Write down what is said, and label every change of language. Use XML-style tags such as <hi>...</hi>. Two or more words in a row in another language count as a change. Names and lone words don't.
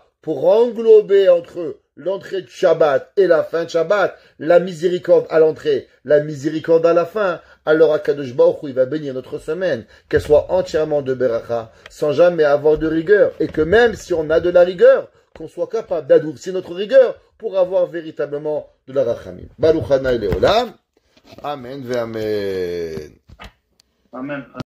<fr>Pour englober entre eux l'entrée du Shabbat et la fin de Shabbat, la miséricorde à l'entrée, la miséricorde à la fin. Alors</fr> <he>הקדוש ברוך הוא,</he> <fr>il va bénir notre semaine, qu'elle soit entièrement de beracha, sans jamais avoir de rigueur. Et que même si on a de la rigueur, qu'on soit capable d'adoucir notre rigueur pour avoir véritablement de la rachamim.</fr> <he>ברוך השם לעולם אמן ואמן. Amen.</he>